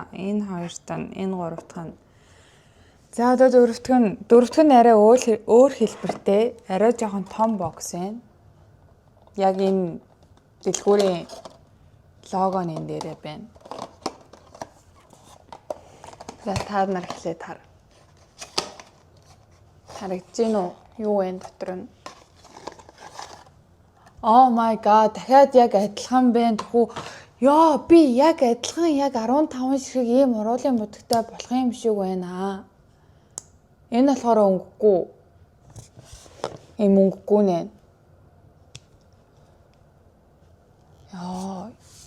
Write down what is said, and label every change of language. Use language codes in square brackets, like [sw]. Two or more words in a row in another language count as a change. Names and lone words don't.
[mn] Энэ хоёрт нь, энэ гуравт нь. За одоо дөрөвт нь арай өөр хэлбэртэй, арай жоохон том бокс байна. Яг энэ дэлгүүрийн лого нь энэ дээрээ байна. За та нар эхлээд хар. Харагдаж гин үү? Юу вэ дотор нь? [en] Oh my god, [mn] дахиад яг адилхан байна. Тэхүү ёо би яг адилхан яг 15 ширхэг ийм уруулын бодогтой болох юм шиг байна. Энэ болохоор өнгөгүй. Ийм өнгөгүй нэ. Яа.